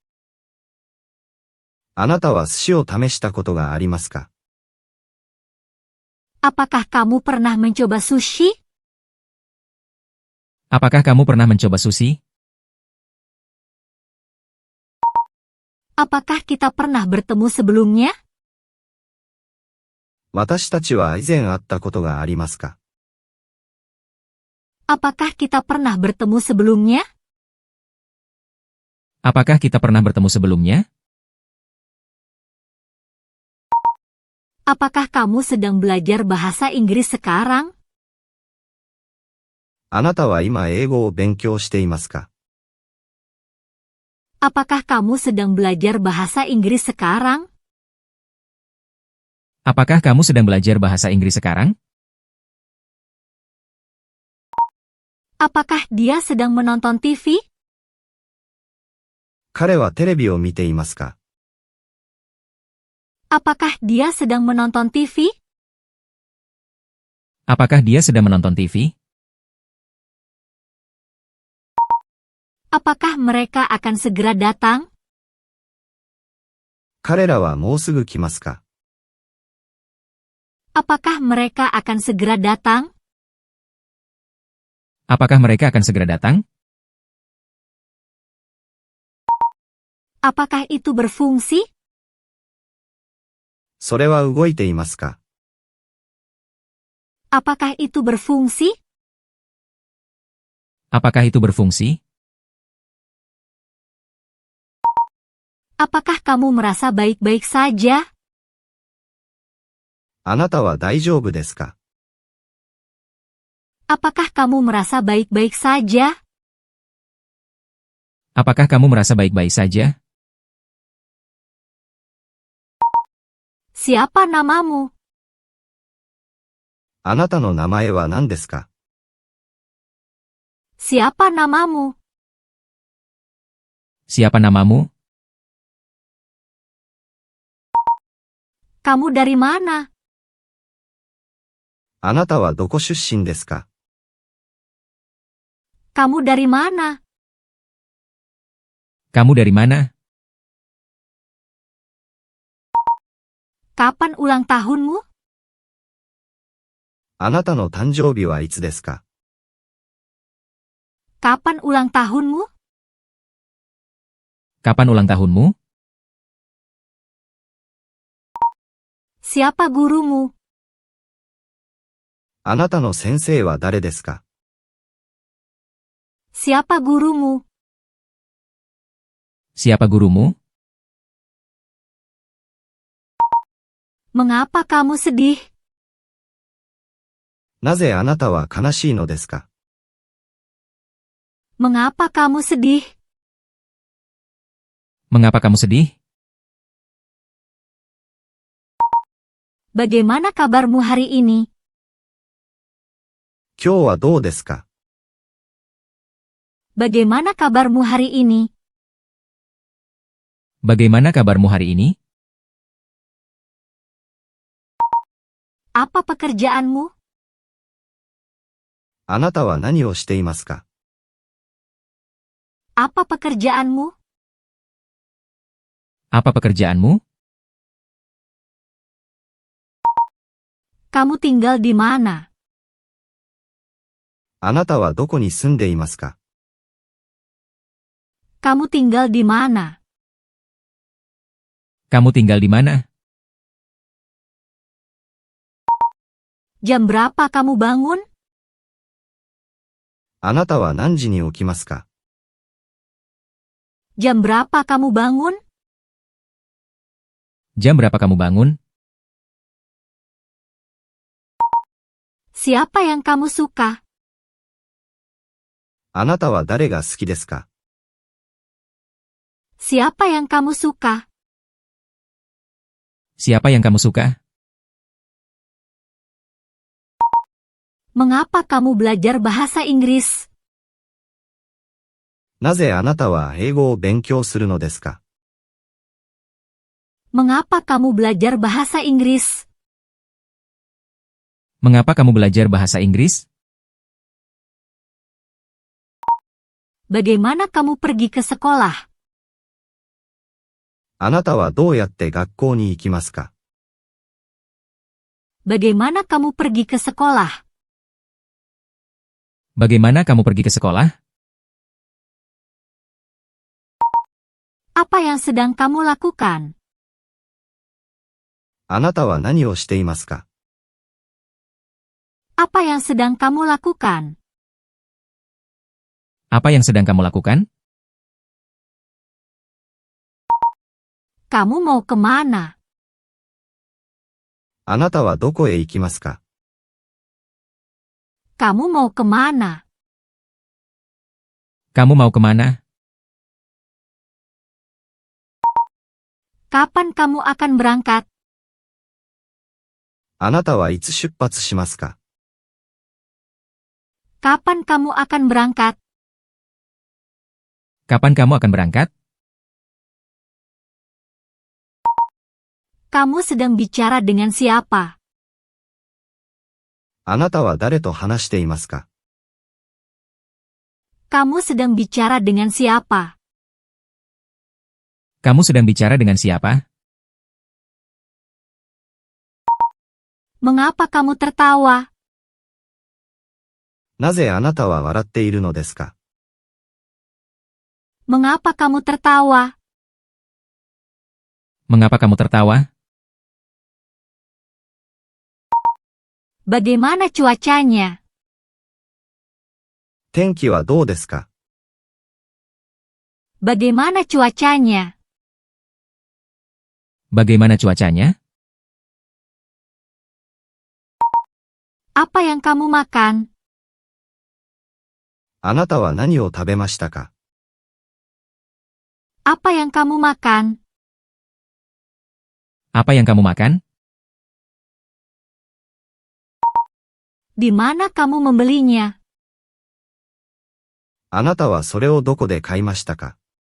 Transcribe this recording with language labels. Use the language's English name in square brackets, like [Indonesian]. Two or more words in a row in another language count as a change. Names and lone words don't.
[Japanese] あなたは寿司を試したことがありますか？ [Indonesian] Apakah kamu pernah mencoba sushi? Apakah kamu pernah mencoba sushi? Apakah kita pernah bertemu sebelumnya? [Japanese] 私たちは以前会ったことがありますか？ [Indonesian] Apakah kita pernah bertemu sebelumnya? Apakah kita pernah bertemu sebelumnya? Apakah kamu sedang belajar bahasa Inggris sekarang? [Japanese] あなたは今英語を勉強していますか？ [Indonesian] Apakah kamu sedang belajar bahasa Inggris sekarang? Apakah kamu sedang belajar bahasa Inggris sekarang? Apakah dia sedang menonton TV? [Japanese] 彼はテレビを見ていますか？ [Indonesian] Apakah dia sedang menonton TV? Apakah dia sedang menonton TV? Apakah mereka akan segera datang? [Japanese] 彼らはもうすぐ来ますか？ [Indonesian] Apakah mereka akan segera datang? Apakah mereka akan segera datang? Apakah itu berfungsi? [Japanese] それは動いていますか？ [Indonesian] Apakah itu berfungsi? Apakah itu berfungsi? Apakah kamu merasa baik-baik saja? [Japanese] あなたは大丈夫ですか？ [Indonesian] Apakah kamu merasa baik-baik saja? Apakah kamu merasa baik-baik saja? Siapa namamu? [Japanese] あなたの名前は何ですか？ [Indonesian] Siapa namamu? Siapa namamu? Kamu dari mana? [Japanese] あなたはどこ出身ですか？ [Indonesian] Kamu dari mana? Kamu dari mana? Kapan ulang tahunmu? [Japanese] あなたの誕生日はいつですか？ [Indonesian] Kapan ulang tahunmu? Kapan ulang tahunmu? Siapa gurumu? [Japanese] あなたの先生は誰ですか？ [Indonesian] Siapa gurumu? Siapa gurumu? Mengapa kamu sedih? [Japanese] なぜあなたは悲しいのですか？ [Indonesian] Mengapa kamu sedih? Mengapa kamu sedih? Bagaimana kabarmu hari ini? [Japanese] 今日はどうですか？ [Indonesian] Bagaimana kabarmu hari ini? Bagaimana kabarmu hari ini? Apa pekerjaanmu? [Japanese] あなたは何をしていますか？ [Indonesian] Apa pekerjaanmu? Apa pekerjaanmu? Kamu tinggal di mana? [Japanese] あなたはどこに住んでいますか？ [Indonesian] Kamu tinggal di mana? Kamu tinggal di mana? Jam berapa kamu bangun? [Japanese] あなたは何時に起きますか？ [Indonesian] Jam berapa kamu bangun? Jam berapa kamu bangun? Siapa yang kamu suka? [Japanese] あなたは誰が好きですか？ [Indonesian] Siapa yang kamu suka? Siapa yang kamu suka? Mengapa kamu belajar bahasa Inggris? [Japanese] なぜあなたは英語を勉強するのですか？ [Indonesian] Mengapa kamu belajar bahasa Inggris? Mengapa kamu belajar bahasa Inggris? Bagaimana kamu pergi ke sekolah? [Japanese] あなたはどうやって学校に行きますか？ [Indonesian] Bagaimana kamu pergi ke sekolah? Bagaimana kamu pergi ke sekolah? Apa yang sedang kamu lakukan? [Japanese] あなたは何をしていますか？ [Indonesian] Apa yang sedang kamu lakukan? Apa yang sedang kamu lakukan? Kamu mau kemana? [Japanese] あなたはどこへ行きますか？ [Indonesian] Kamu mau kemana? Kamu mau kemana? Kapan kamu akan berangkat? [Japanese] あなたはいつ出発しますか？ [Indonesian] Kapan kamu akan berangkat? Kapan kamu akan berangkat? Kamu sedang bicara dengan siapa? [Japanese] あなたは誰と話していますか？ [Indonesian] Kamu sedang bicara dengan siapa? Kamu sedang bicara dengan siapa? Mengapa kamu tertawa? [Japanese] なぜあなたは笑っているのですか？ [Indonesian] Mengapa kamu tertawa? Mengapa kamu tertawa? Bagaimana cuacanya? [Japanese] 天気はどうですか？ [Indonesian] Bagaimana cuacanya? Bagaimana cuacanya? Apa yang kamu makan? [Japanese] あなたは何を食べましたか？ [Indonesian] Apa yang kamu makan? Apa yang kamu makan? Di mana kamu membelinya? [Japanese] あなたはそれをどこで買いましたか？